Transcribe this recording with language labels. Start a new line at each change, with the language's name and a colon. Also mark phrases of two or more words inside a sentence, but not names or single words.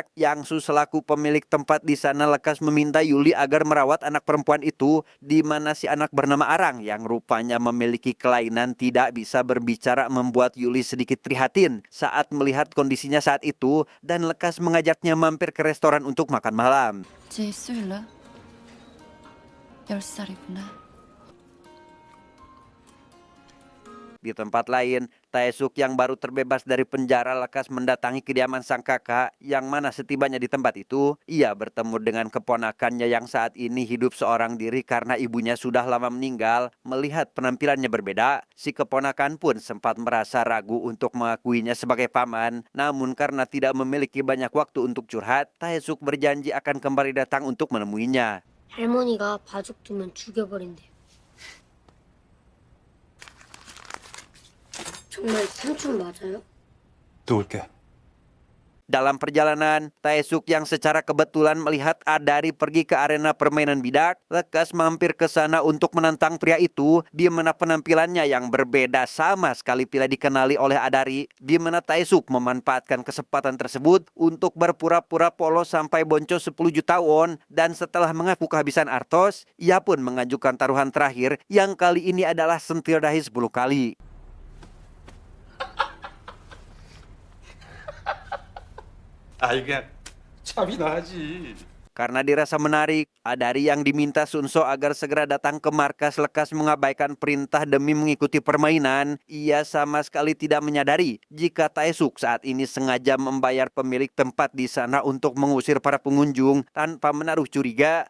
Indonesian: Yang-su selaku pemilik tempat di sana lekas meminta Yuli agar merawat anak perempuan itu, di mana si anak bernama Arang yang rupanya memiliki kelainan tidak bisa berbicara membuat Yuli sedikit prihatin saat melihat kondisinya saat itu, dan lekas mengajaknya mampir ke restoran untuk makan malam.
Korean: 제수일라 10살이구나.
Indonesian: Di tempat lain, Tae-suk yang baru terbebas dari penjara lekas mendatangi kediaman sang kakak, yang mana setibanya di tempat itu, ia bertemu dengan keponakannya yang saat ini hidup seorang diri karena ibunya sudah lama meninggal. Melihat penampilannya berbeda, si keponakan pun sempat merasa ragu untuk mengakuinya sebagai paman. Namun karena tidak memiliki banyak waktu untuk curhat, Tae-suk berjanji akan kembali datang untuk menemuinya.
Korean: 할머니가 바둑 두면 죽여버린대. 정말 삼촌 맞아요? 또 올게.
Indonesian: Dalam perjalanan, Tae-suk yang secara kebetulan melihat Adari pergi ke arena permainan bidak, lekas mampir ke sana untuk menantang pria itu, di mana penampilannya yang berbeda sama sekali tidak dikenali oleh Adari, di mana Tae-suk memanfaatkan kesempatan tersebut untuk berpura-pura polos sampai boncos 10 juta won, dan setelah mengaku kehabisan artos, ia pun mengajukan taruhan terakhir yang kali ini adalah sentil dahi 10 kali.
Korean: 아, 이게 참이 나지.
Indonesian: Karena dirasa menarik, Adari yang diminta Sunso agar segera datang ke markas lekas mengabaikan perintah demi mengikuti permainan. Ia sama sekali tidak menyadari jika Taesuk saat ini sengaja membayar pemilik tempat di sana untuk mengusir para pengunjung tanpa menaruh curiga.